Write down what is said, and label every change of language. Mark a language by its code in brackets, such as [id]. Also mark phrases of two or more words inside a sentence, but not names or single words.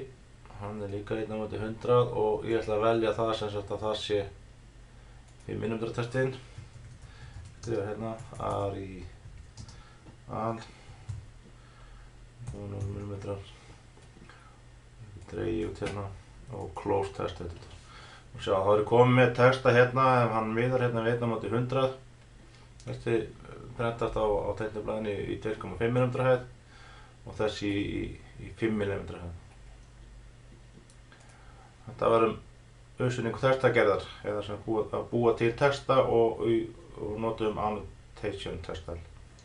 [is] Hann er líka 1/100 og ég ætla að velja það sem sagt að það sé 5 mm textinn. Skrifa hérna Arial 0 mm. Dreigi út hérna og [en] close text editor. [is] Og sjá, þá er ég komið með texta hérna, ef hann miðar hérna við 1/100. Þessi prentast á teikniblaðinu í 2,5 mm hæð og þessi í 5 mm hæð. Þetta var uppsetningu textagerðar, eða sem búa til texta og notum annotation texta.